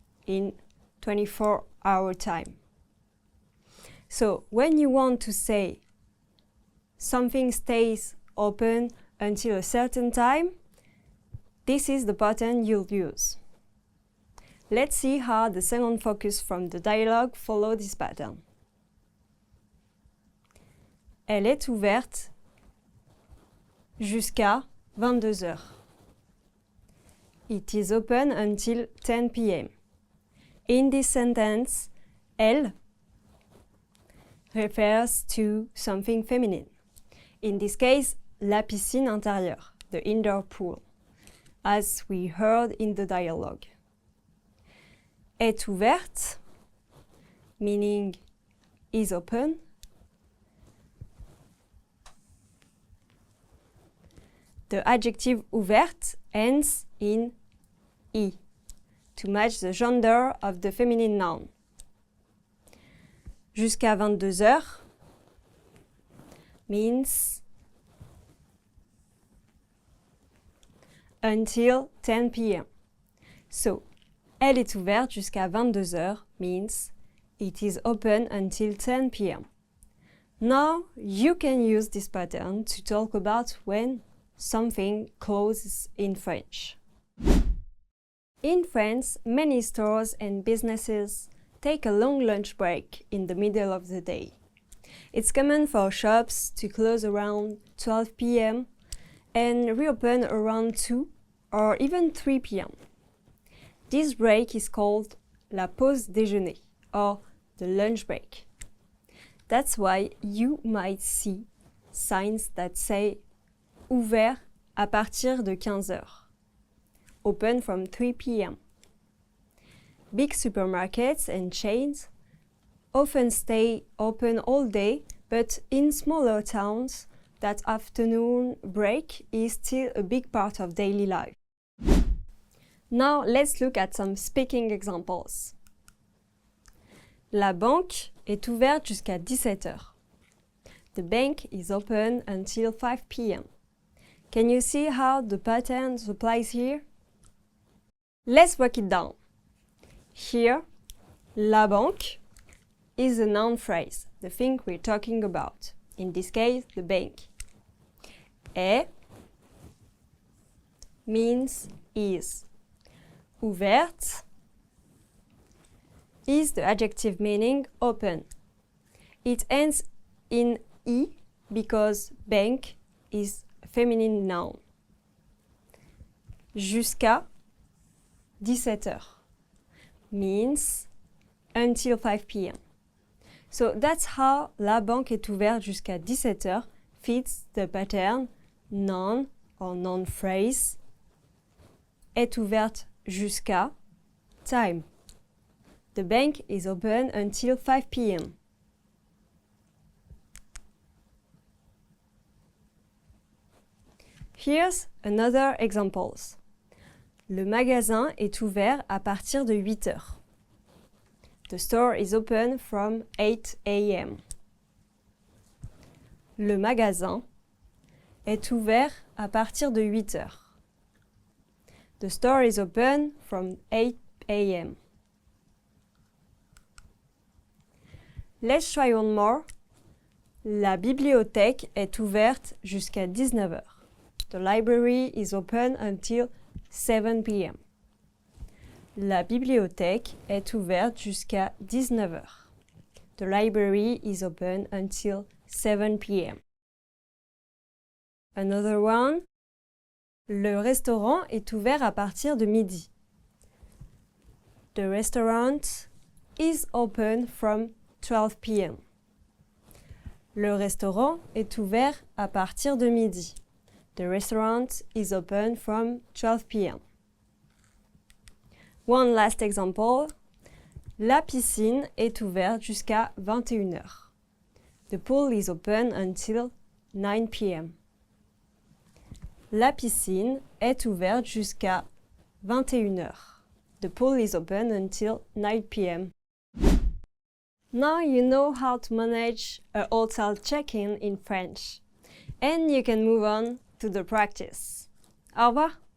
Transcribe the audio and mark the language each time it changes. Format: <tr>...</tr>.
<en>in 24-hour time. So when you want to say something stays open until a certain time, this is the pattern you'll use. Let's see how the second focus from the dialogue follows this pattern.</en> <fr>Elle est ouverte jusqu'à 22 heures.</fr> <en>It is open until 10 p.m. In this sentence, elle refers to something feminine. In this case,</en> <fr>la piscine intérieure,</fr> <en>the indoor pool, as we heard in the dialogue.</en> <fr>Est ouverte,</fr> <en>meaning is open. The adjective ouverte ends in I to match the gender of the feminine noun.</en> <fr>Jusqu'à 22 heures</fr> <en>means until 10 p.m. So,</en> <fr>elle est ouverte jusqu'à 22 heures</fr> <en>means it is open until 10 p.m. Now you can use this pattern to talk about when something closes in French. In France, many stores and businesses take a long lunch break in the middle of the day. It's common for shops to close around 12 p.m. and reopen around 2 or even 3 p.m. This break is called</en> <fr>la pause déjeuner</fr> <en>or the lunch break. That's why you might see signs that say</en> <fr>ouvert à partir de 15 heures,</fr> <en>open from 3 p.m. Big supermarkets and chains often stay open all day, but in smaller towns, that afternoon break is still a big part of daily life. Now let's look at some speaking examples.</en> <fr>La banque est ouverte jusqu'à 17 heures.</fr> <en>The bank is open until 5 p.m. Can you see how the pattern applies here? Let's break it down. Here, la banque is a noun phrase, the thing we're talking about. In this case, the bank. Est means is. Ouverte is the adjective meaning open. It ends in I because bank is a feminine noun.</en> <fr>Jusqu'à 17 heures</fr> <en>means until 5 p.m. So that's how</en> <fr>la banque est ouverte jusqu'à 17 heures</fr> <en>fits the pattern noun or noun phrase</en> <fr>est ouverte jusqu'à</fr> <en>time. The bank is open until 5 p.m. Here's another examples.</en> <fr>Le magasin est ouvert à partir de 8 heures.</fr> <en>The store is open from 8 a.m.</en> <fr>Le magasin est ouvert à partir de 8 heures.</fr> <en>The store is open from 8 a.m. Let's try one more.</en> <fr>La bibliothèque est ouverte jusqu'à 19 heures.</fr> <en>The library is open until 7 p.m.</en> <fr>La bibliothèque est ouverte jusqu'à 19 heures.</fr> <en>The library is open until 7 p.m. Another one.</en> <fr>Le restaurant est ouvert à partir de midi.</fr> <en>The restaurant is open from 12 p.m.</en> <fr>Le restaurant est ouvert à partir de midi.</fr> <en>The restaurant is open from 12 p.m. One last example.</en> <fr>La piscine est ouverte jusqu'à 21 heures.</fr> <en>The pool is open until 9 p.m.</en> <fr>La piscine est ouverte jusqu'à 21 heures.</fr> <en>The pool is open until 9 p.m. Now you know how to manage a hotel check-in in French. And you can move on to the practice.</en> <fr>Au revoir!</fr>